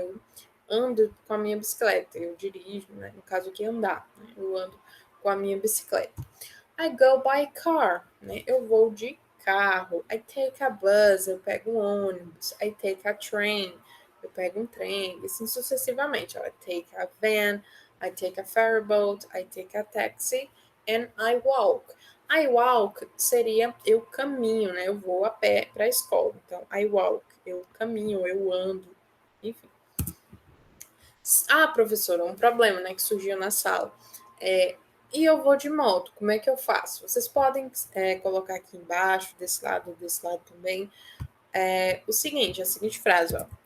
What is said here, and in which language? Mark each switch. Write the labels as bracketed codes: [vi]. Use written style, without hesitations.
[pt] Eu ando com a minha bicicleta, eu dirijo, né? No caso aqui andar, né? Eu ando com a minha bicicleta. [en] I go by car, [pt] né? Eu vou de carro. [en] I take a bus, [pt] eu pego um ônibus. [en] I take a train, [pt] eu pego um trem. E assim sucessivamente. [en] Ó. I take a van, I take a ferry boat, I take a taxi, and I walk. I walk [pt] seria eu caminho, né? Eu vou a pé para a escola. Então, [en] I walk, [pt] eu caminho, eu ando, enfim. Ah, professora, um problema, né, que surgiu na sala. E eu vou de moto, como é que eu faço? Vocês podem colocar aqui embaixo, desse lado também, o seguinte, a seguinte frase, ó.